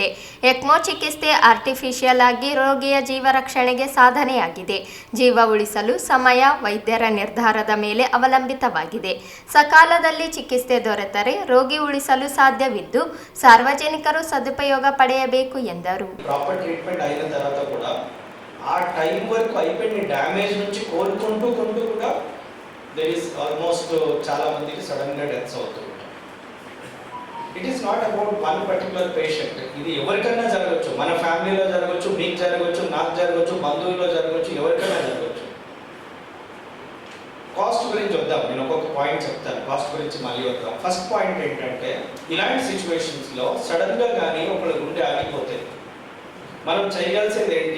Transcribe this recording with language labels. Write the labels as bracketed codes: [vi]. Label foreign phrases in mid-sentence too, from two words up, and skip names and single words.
[kn] ಎಕ್ಮೋ ಚಿಕಿತ್ಸೆ ಆರ್ಟಿಫಿಷಿಯಲ್ ಆಗಿ ರೋಗಿಯ ಜೀವ ರಕ್ಷಣೆಗೆ ಸಾಧನೆಯಾಗಿದೆ. ಜೀವ ಉಳಿಸಲು ಸಮಯ ವೈದ್ಯರ ನಿರ್ಧಾರದ ಮೇಲೆ ಅವಲಂಬಿತವಾಗಿದೆ. ಸಕಾಲದಲ್ಲಿ ಚಿಕಿತ್ಸೆ ದೊರೆತರೆ ರೋಗಿ ಉಳಿಸಲು ಸಾಧ್ಯವಿದ್ದು ಸಾರ್ವಜನಿಕರು ಸದುಪಯೋಗ ಪಡೆಯಬೇಕು ಎಂದರು. [en] proper treatment [te] అయిన తర్వాత కూడా ఆ టైం వరకు అయిపోయిన డ్యామేజ్ నుంచి కోలుకుంటూ కూడా [en] there is almost [te] చాలా మందికి సడన్ గా డెత్స్ అవుతుంది. [en] It is not about one particular patient. [te] ఇది ఎవరికైనా జరగవచ్చు, మన ఫ్యామిలీలో జరగవచ్చు, మీకు జరగవచ్చు, నాకు జరగవచ్చు, బంధువుల్లో జరగవచ్చు, ఎవరికైనా జరగవచ్చు. కాస్ట్ గురించి వద్దాం, నేను ఒక్కొక్క పాయింట్ చెప్తాను, కాస్ట్ గురించి మళ్ళీ వద్దాం. [en] first point [te] ఏంటంటే, ఇలాంటి సిచ్యువేషన్స్లో సడన్గా కానీ ఒకళ్ళ గుండె ఆగిపోతే మనం చేయగలిసేది ఏంటి?